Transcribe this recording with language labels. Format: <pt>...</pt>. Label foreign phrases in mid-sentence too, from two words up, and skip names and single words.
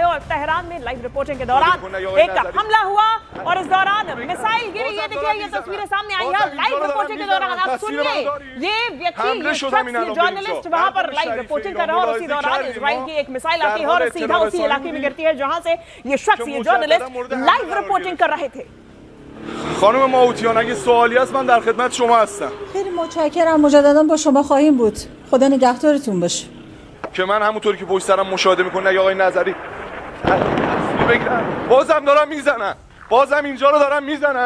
<hi>और तेहरान में</hi> <en>live reporting</en> <hi>के दौरान एक हमला हुआ और इस दौरान मिसाइल गिरी। ये देखिए, ये तस्वीरें सामने आई है</hi> <en>live reporting</en> <hi>के दौरान। आप सुनिए, ये व्यक्ति, ये जर्नलिस्ट वहां पर</hi> <en>live reporting</en> <hi>कर रहा है और उसी दौरान इजराइल की एक मिसाइल आती है और सीधा उसी इलाके में गिरती है जहां से ये शख्स, ये जर्नलिस्ट</hi> <en>live reporting</en> <hi>कर रहे थे।</hi> <fa>خانم ماوتیان اگه سوالی هست من در خدمت شما هستم. خیلی متشکرم، مجددا با شما خواهیم بود. خدا نگهدارتون باشه. که من همونطوری که پشت سرم مشاهده میکنه اگه آقای نظری بگیرن بازم دارن میزنن، بازم اینجا رو دارن میزنن.</fa>